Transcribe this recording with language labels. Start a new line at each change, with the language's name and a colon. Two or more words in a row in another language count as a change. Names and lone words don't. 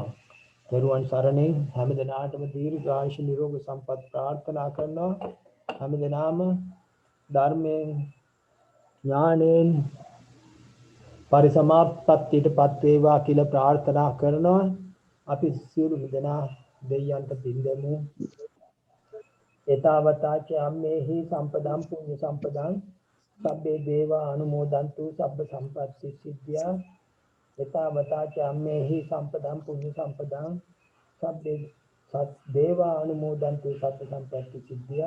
Sinhala: දරුවන් සරණින් හැමදෙනාටම දීර්ඝායුෂ නිරෝගී සම්පත් ප්‍රාර්ථනා කරනවා. හැමදෙනාම ධර්මයෙන් ඥානෙන් පරිසමාප්තියටපත් වේවා කියලා ප්‍රාර්ථනා කරනවා. අපි සියලුම දෙනා දෙයයන්ට පින්දෙමු.
Pali: එතාවතාච අම්මේහි සම්පදම් පුඤ්ඤ සම්පදං සබ්බේ දේවා අනුමෝදන්තු සබ්බ සම්පත්ති සිද්ධා. එතාවතාච අම්මේහි සම්පදම් පුඤ්ඤ සම්පදං සබ්බේ දේවා අනුමෝදන්තු සබ්බ සම්පත්ති සිද්ධා.